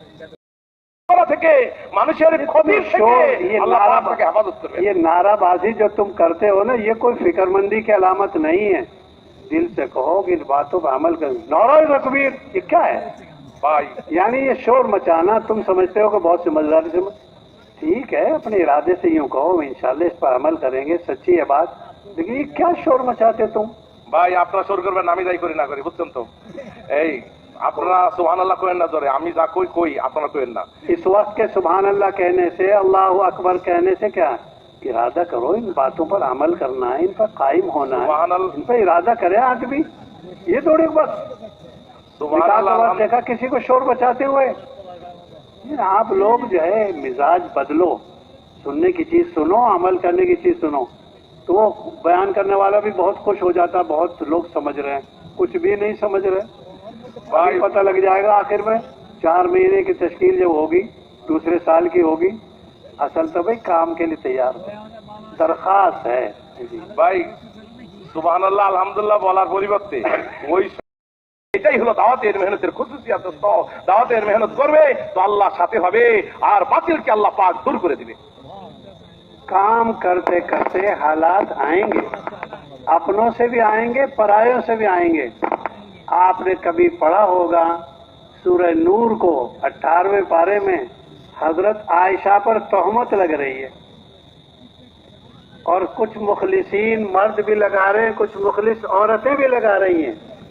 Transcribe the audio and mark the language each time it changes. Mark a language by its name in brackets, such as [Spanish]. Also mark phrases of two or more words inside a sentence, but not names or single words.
[Urdu] یہ نعرہ بازی جو تم کرتے ہو نا، یہ کوئی فکر مندی کی علامت نہیں ہے. دل سے کہو کہ ان باتوں پر عمل کرو. نعرہ تکبیر یہ کیا ہے بھائی؟ یعنی یہ شور مچانا تم سمجھتے ہو کہ بہت سمجھداری سے. ٹھیک ہے، اپنے ارادے سے یوں کہو، انشاءاللہ اس پر عمل کریں گے، سچی ہے بات. لیکن یہ کیا شور مچاتے تم [Bangla] ভাই? আপনারা শোর করবেন, আমি যাই করি না করি, বুঝছেন তো? এই আপনারা সুবহানাল্লাহ কইেন না জোরে, আমি যা কই কই আপনারা কইেন না. [Urdu] اس وقت کے [Arabic] سبحان اللہ [Urdu] کہنے سے، [Arabic] اللہ اکبر [Urdu] کہنے سے کیا ارادہ کرو؟ ان باتوں پر عمل کرنا ہے، ان پر قائم ہونا ہے، ان پر ارادہ کرے آدمی. یہ تھوڑی بس [Arabic] سبحان اللہ. [Urdu] دیکھا کسی کو شور بچاتے ہوئے. آپ لوگ جو ہے مزاج بدلو، سننے کی چیز سنو، عمل کرنے کی چیز سنو. تو وہ بیان کرنے والا بھی بہت خوش ہو جاتا. بہت لوگ سمجھ رہے ہیں، کچھ بھی نہیں سمجھ رہے. پتہ لگ جائے گا آخر میں. 4 مہینے کی تشکیل جب ہوگی دوسرے سال کی ہوگی. اصل تو بھائی کام کے لیے تیار ہے، درخواست ہے. [Bangla] ভাই [Arabic] سبحان الله الحمد لله [Bangla] বলার পরিবর্তে ওই এটাই হলো দাওয়াতের মেহনতের খুশুসিয়াত। দাওয়াতের মেহনত করবে তো আল্লাহ সাথে হবে, আর বাতিলকে আল্লাহ পাক দূর করে দিবে। [Urdu] کام کرتے کرتے حالات آئیں گے، اپنوں سے بھی آئیں گے، پرایوں سے بھی آئیں گے. آپ نے کبھی پڑھا ہوگا سورہ نور کو 18ویں پارے میں حضرت عائشہ پر تہمت لگ رہی ہے، اور کچھ مخلصین مرد بھی لگا رہے ہیں، کچھ مخلص عورتیں بھی لگا رہی ہیں.